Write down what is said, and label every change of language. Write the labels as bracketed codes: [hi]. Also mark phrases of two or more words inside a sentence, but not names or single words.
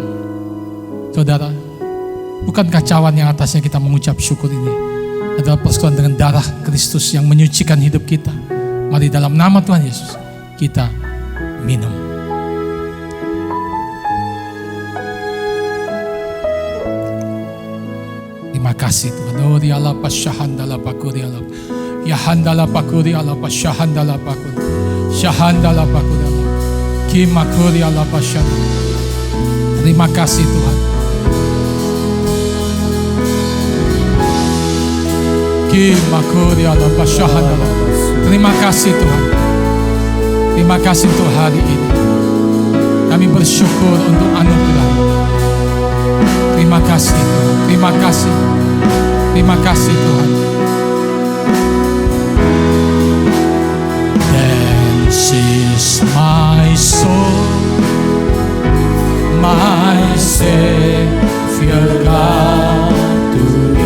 [id] Saudara, bukankah cawan yang atasnya kita mengucap syukur ini adalah persekutuan dengan darah Kristus yang menyucikan hidup kita? Mari dalam nama Tuhan Yesus kita minum. Terima kasih Tuhan. Oh dialah pasyahandala pakuri ala. Yahandala pakuri ala pasyahandala pakuri. Syahandala pakuri ala. Kimakuri ala pasyand. Terima kasih Tuhan. Kimakuri ala pasyahandala. Terima kasih Tuhan. Terima kasih untuk hari ini. Kami bersyukur untuk anugerah. Terima kasih Tuhan. Terima kasih. Terima kasih Tuhan. [en] This is my soul, my Savior God to me.